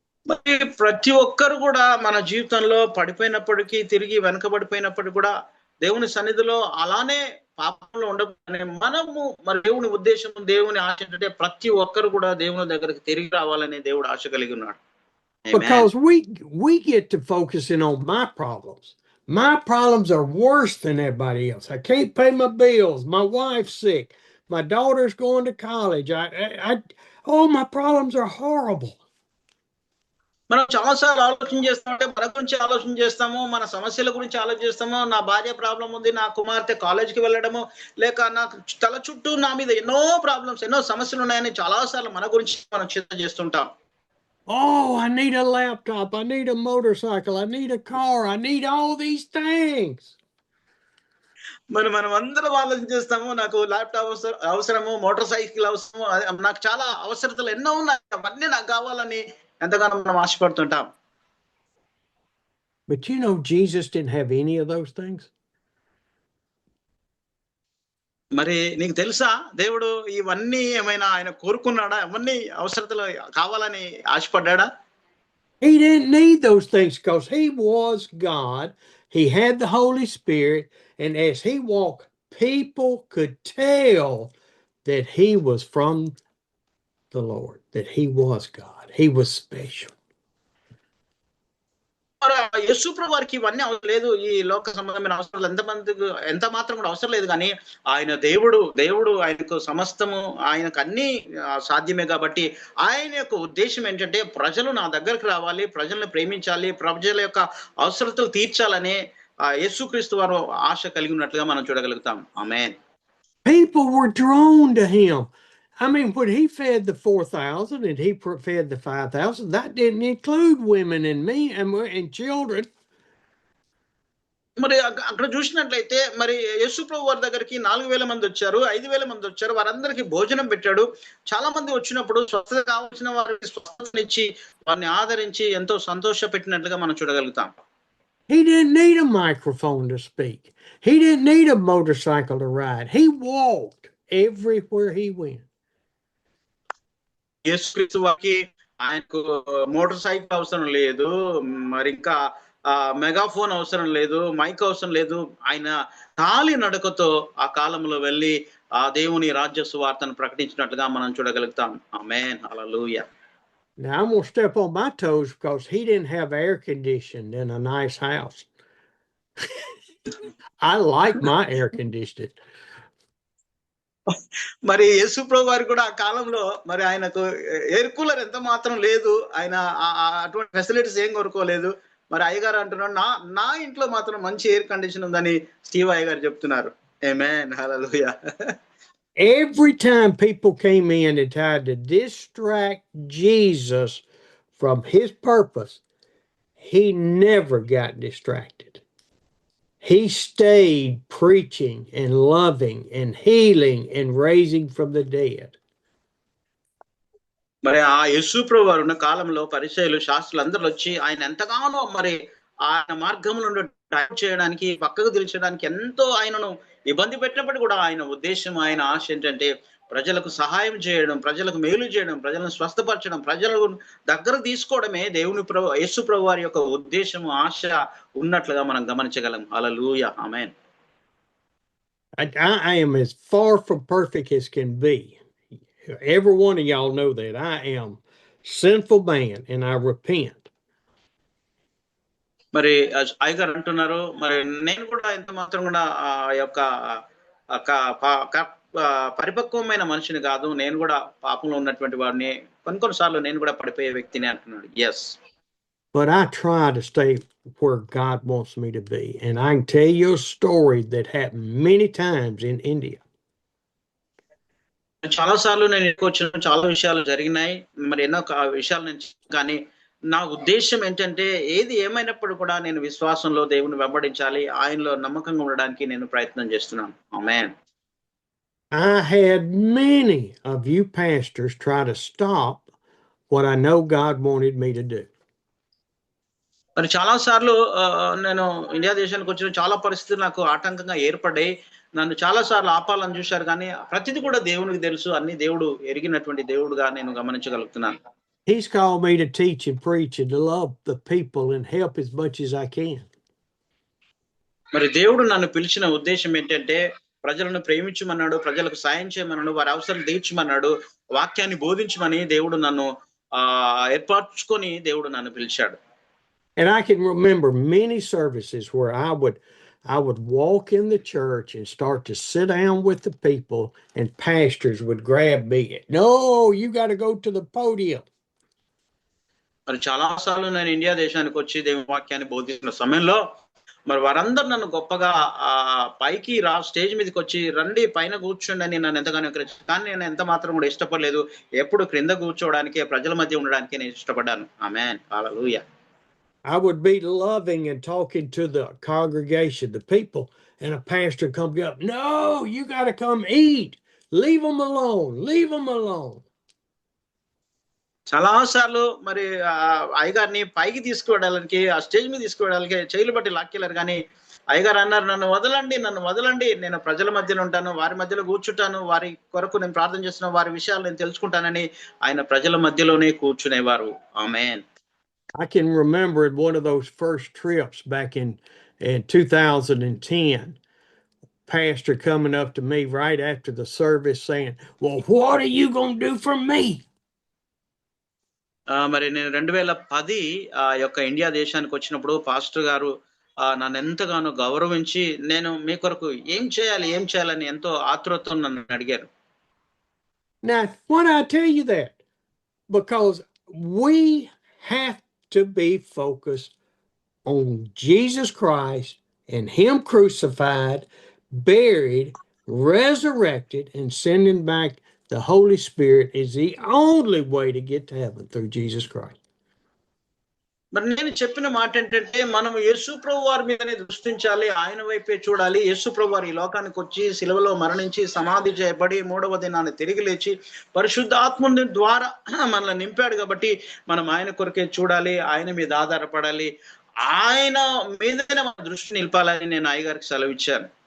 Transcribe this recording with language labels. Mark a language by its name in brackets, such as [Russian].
[Telugu] మరి ప్రతి ఒక్కరు కూడా మన జీవితంలో పడిపోయినప్పటికీ, తిరిగి వెనకబడిపోయినప్పటికీ కూడా దేవుని సన్నిధిలో అలానే పాపంలో ఉండగానే మనము మరి దేవుని ఉద్దేశం, దేవుని ఆశ ఏంటంటే ప్రతి ఒక్కరు కూడా దేవుని దగ్గరికి తిరిగి రావాలని దేవుడు ఆశ కలిగి ఉన్నాడు. [English] Amen. Because we get to focusing on my problems. My problems are worse than everybody else. I can't pay my bills. My wife's sick. My daughter's going to college. Oh, my problems are horrible. [Telugu] మనం చాలాసార్లు ఆలోచన చేస్తామంటే మన గురించి ఆలోచన చేస్తాము, మన సమస్యల గురించి ఆలోచిస్తాము. నా భార్య ప్రాబ్లం ఉంది, నా కుమార్తె కాలేజీకి వెళ్ళడము, లేక నాకు తల చుట్టూ నా మీద ఎన్నో ప్రాబ్లమ్స్, ఎన్నో సమస్యలు ఉన్నాయని చాలాసార్లు మన గురించి మనం చింత చేస్తుంటాం. [English] Oh, I need a laptop. I need a motorcycle. I need a car. I need all these things. [Telugu] మనం అందరం ఆలోచన చేస్తాము, నాకు ల్యాప్టాప్ అవసరము, మోటార్ సైకిల్ అవసరము, నాకు చాలా అవసరతలు ఎన్నో ఉన్నాయి, అవన్నీ నాకు కావాలని ఎంతగానో మనం ఆశపడుతుంటాం. [English] But you know, Jesus didn't have any of those things. [Telugu] మరి నీకు తెలుసా, దేవుడు ఇవన్నీ ఏమైనా ఆయన కోరుకున్నాడా? ఇవన్నీ అవసరతలు కావాలని ఆశపడ్డా? [English] He didn't need those things because he was God. He had the Holy Spirit. And as he walked, people could tell that he was from the Lord, that he was God. He was special. [Telugu] యేసుప్రభు వారికి ఇవన్నీ అవసరం లేదు, ఈ లోక సంబంధమైన అవసరాలు ఎంత మాత్రం కూడా అవసరం లేదు. కానీ ఆయన దేవుడు ఆయనకు సమస్తము, ఆయనకు అన్ని సాధ్యమే. కాబట్టి ఆయన యొక్క ఉద్దేశం ఏంటంటే ప్రజలు నా దగ్గరకు రావాలి, ప్రజల్ని ప్రేమించాలి, ప్రజల యొక్క అవసరతలు తీర్చాలనే యేసుక్రీస్తు వారు ఆశ కలిగి ఉన్నట్లుగా మనం చూడగలుగుతాం. ఆమేన్. [English] People were drawn to him. I mean, when he fed the 4,000 and he fed the 5,000, that didn't include women and men and children. [Telugu] మరి అక్కడ చూసినట్లయితే మరి యేసుప్రభు వారి దగ్గరికి 4,000 మంది వచ్చారు, 5,000 మంది వచ్చారు. వారందరికీ భోజనం పెట్టాడు. చాలా మంది వచ్చినప్పుడు స్వస్థత కావాల్సిన వారికి స్వస్థతనిచ్చి వారిని ఆదరించి ఎంతో సంతోష పెట్టినట్లుగా మనం చూడగలుగుతాం. [English] He didn't need a microphone to speak. He didn't need a motorcycle to ride. He walked everywhere he went. [Telugu] యేసుక్రీస్తు వారికి ఆయనకు మోటార్ సైకిల్ అవసరం లేదు, మరి ఇంకా మెగాఫోన్ అవసరం లేదు, మైక్ అవసరం లేదు. ఆయన కాలి నడకతో ఆ కాలంలో వెళ్ళి ఆ దేవుని రాజ్య సువార్తను ప్రకటించినట్లుగా మనం చూడగలుగుతాం. ఆమేన్. హల్లెలూయా. [English] Now I'm going to step on my toes because he didn't have air conditioning in a nice house. I like my air conditioning. [Telugu] మరి యేసుప్రభు వారు కూడా ఆ కాలంలో మరి ఆయనకు ఎయిర్ కూలర్ ఎంత మాత్రం లేదు, ఆయన అటువంటి ఫెసిలిటీస్ ఏం కోరుకోలేదు. మరి అయ్యగారు అంటున్నాడు, నా ఇంట్లో మాత్రం మంచి ఎయిర్ కండిషన్ ఉందని స్టీవ్ అయ్యగారు చెప్తున్నారు. ఆమేన్. హల్లెలూయా. [English] Every time people came in and tried to distract Jesus from his purpose, he never got distracted. He stayed preaching and loving and healing and raising from the dead. [Telugu] మరి ఆ యేసుప్రభు వారు ఉన్న కాలంలో పరిసయ్యులు, శాస్త్రులు అందరూ వచ్చి ఆయన ఎంతగానో మరి ఆయన మార్గంలో టైం చేయడానికి, పక్కకు దిల్చడానికి ఎంతో ఆయనను ఇబ్బంది పెట్టినప్పుడు కూడా ఆయన ఉద్దేశం, ఆయన ఆశ ఏంటంటే ప్రజలకు సహాయం చేయడం, ప్రజలకు మేలు చేయడం, ప్రజలను స్వస్థపరచడం, ప్రజలకు దగ్గర తీసుకోవడమే దేవుని యేసు ప్రభు వారి యొక్క ఉద్దేశం, ఆశ ఉన్నట్లుగా మనం గమనించగలం. హల్లెలూయా. ఆమేన్. [English] I am as far from perfect as can be. Every one of y'all know that. I am sinful man and I repent. [Telugu] మరి అయ్యగారు అంటున్నారు, మరి నేను కూడా ఎంత మాత్రం కూడా ఆ యొక్క పరిపక్వమైన మనిషిని కాదు, నేను కూడా పాపంలో ఉన్నటువంటి వాడిని, కొన్నిసార్లు నేను కూడా పడిపోయే వ్యక్తిని అంటున్నాడు. [English] Yes. But I try to stay where God wants me to be. And I can tell you a story that happened many times in India. [Telugu] చాలా సార్లు నేను ఎక్కువ వచ్చిన చాలా విషయాలు జరిగినాయి, మరి ఎన్నో విషయాలు నుంచి. కానీ నా ఉద్దేశం ఏంటంటే ఏది ఏమైనప్పుడు కూడా నేను విశ్వాసంలో దేవుని వెంబడించాలి, ఆయనలో నమ్మకంగా ఉండడానికి నేను ప్రయత్నం చేస్తున్నాను. ఆమేన్. [English] I had many of you pastors try to stop what I know God wanted me to do. [Telugu] మరి చాలా సార్లు నేను ఇండియా దేశానికి వచ్చిన చాలా పరిస్థితులు నాకు ఆటంకంగా ఏర్పడ్డాయి. నన్ను చాలా సార్లు ఆపాలని చూశారు, కానీ ప్రతిదీ కూడా దేవునికి తెలుసు, అన్ని దేవుడు ఎరిగినటువంటి దేవుడుగా నేను గమనించగలుగుతున్నాను. [English] He's called me to teach and preach and to love the people and help as much as I can. [Telugu] మరి దేవుడు నన్ను పిలిచిన ఉద్దేశం ఏంటంటే ప్రజలను ప్రేమించమన్నాడు, ప్రజలకు సాయం చేయమన్నాడు, వారి అవసరం తీర్చమన్నాడు, వాక్యాన్ని బోధించమని దేవుడు నన్ను ఏర్పరచుకొని దేవుడు నన్ను పిలిచాడు. [English] And I can remember many services where I would walk in the church and start to sit down with the people, and pastors would grab me. No, you got to go to the podium. [Telugu] మరి చాలా సార్లు నేను India దేశానికి వచ్చి దేవుని వాక్యాన్ని బోధిస్తున్న సమయంలో మరి వారందరూ నన్ను గొప్పగా పైకి స్టేజ్ మీదకి వచ్చి రండి పైన కూర్చోండి అని నన్ను ఎంతగానో ఎంకరేజ్, కానీ నేను ఎంత మాత్రం కూడా ఇష్టపడలేదు. ఎప్పుడు క్రింద కూర్చోవడానికి, ప్రజల మధ్య ఉండడానికి నేను ఇష్టపడ్డాను. ఆమేన్, హల్లెలూయా. [English] I would be loving and talking to the congregation, the people, and a pastor come up, no, you got to come eat. Leave them alone. Leave them alone. [Telugu] చాలా సార్లు మరి అయ్యగారిని పైకి తీసుకువెళ్ళడానికి, ఆ స్టేజ్ మీద తీసుకువెళ్ళడానికి చేయలు బట్టి లాక్కెళ్ళారు, కానీ అయ్యగారు అన్నారు, నన్ను వదలండి, నేను ప్రజల మధ్యలో ఉంటాను, వారి మధ్యలో కూర్చుంటాను, వారి కొరకు నేను ప్రార్థన చేస్తున్నాను, వారి విషయాలు నేను తెలుసుకుంటానని ఆయన ప్రజల మధ్యలోనే కూర్చునేవారు. ఆమేన్. [English] I can remember in one of those first trips back in 2010, pastor coming up to me right after the service saying, well, what are you going to do for me? [Telugu] మరి నేను 2010 యొక్క ఇండియా దేశానికి వచ్చినప్పుడు pastor గారు నన్ను ఎంతగానో గౌరవించి, నేను మీ కొరకు ఏం చేయాలని ఎంతో ఆతృతతో నన్ను అడిగారు. [English] Now, why do I tell you that? Because we have to be focused on Jesus Christ and Him crucified, buried, resurrected, and sending back the Holy Spirit is the only way to get to heaven through Jesus Christ. [Telugu] మరి నేను చెప్పిన మాట ఏంటంటే, మనం యేసు ప్రభు వారి మీదనే దృష్టించాలి, ఆయన వైపే చూడాలి. యేసు ప్రభు వారు ఈ లోకానికి వచ్చి శిలువలో మరణించి సమాధి చేయబడి 3వ దినాన్ని తిరిగి లేచి పరిశుద్ధాత్ముని ద్వారా మనల్ని నింపాడు కాబట్టి మనం ఆయన కొరకే చూడాలి, ఆయన మీద ఆధారపడాలి, ఆయన మీదనే మన దృష్టి నిలపాలని నేను అయ్యగారికి సెలవిచ్చాను.